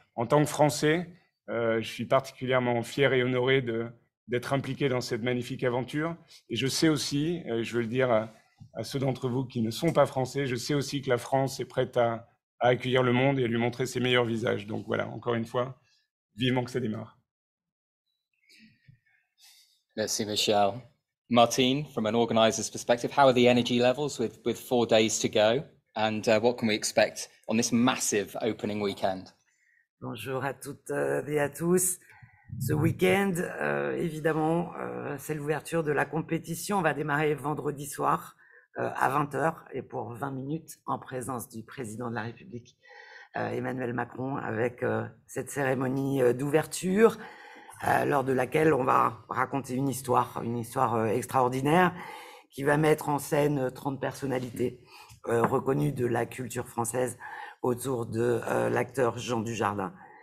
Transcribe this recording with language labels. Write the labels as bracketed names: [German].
[French] En tant que Français, je suis particulièrement fier et honoré d'être impliqué dans cette magnifique aventure. Et je sais aussi, je veux le dire à ceux d'entre vous qui ne sont pas français, je sais aussi que la France est prête à accueillir le monde et à lui montrer ses meilleurs visages. Donc voilà, encore une fois, vivement que ça démarre. Merci, Michel. [English] Martine, from an organizer's perspective, how are the energy levels with 4 days to go? And what can we expect on this massive opening weekend? [French] Bonjour à toutes et à tous. Ce week-end, évidemment, c'est l'ouverture de la compétition. On va démarrer vendredi soir à 20h et pour 20 minutes en présence du président de la République, Emmanuel Macron, avec cette cérémonie d'ouverture lors de laquelle on va raconter une histoire extraordinaire qui va mettre en scène 30 personnalités reconnues de la culture française autour de l'acteur Jean Dujardin.